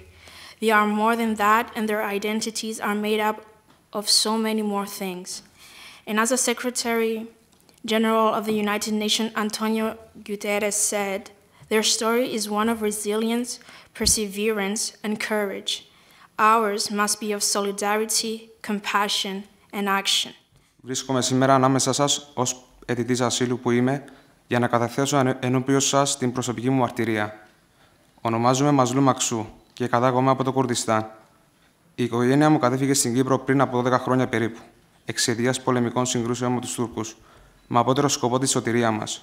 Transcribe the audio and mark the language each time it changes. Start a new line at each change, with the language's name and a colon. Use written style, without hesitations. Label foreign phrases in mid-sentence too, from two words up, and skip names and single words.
English: They are more than that, and their identities are made up of so many more things. And as the Secretary General of the United Nations, Antonio Guterres, said, their story is one of resilience, perseverance, and courage. Ours must be of solidarity, compassion, and action.
Greek: Βρίσκομαι σήμερα ανάμεσα σας ως αιτητής ασύλου που είμαι για να καταθέσω ενώπιον σας την προσωπική μου μαρτυρία. Ονομάζομαι Mazlum Aksu και κατάγομαι από το Κουρδιστάν. Η οικογένεια μου κατέφυγε στην Κύπρο πριν από 12 χρόνια περίπου, εξαιτίας πολεμικών συγκρούσεων με τους Τούρκους, με απότερο σκοπό τη σωτηρία μας.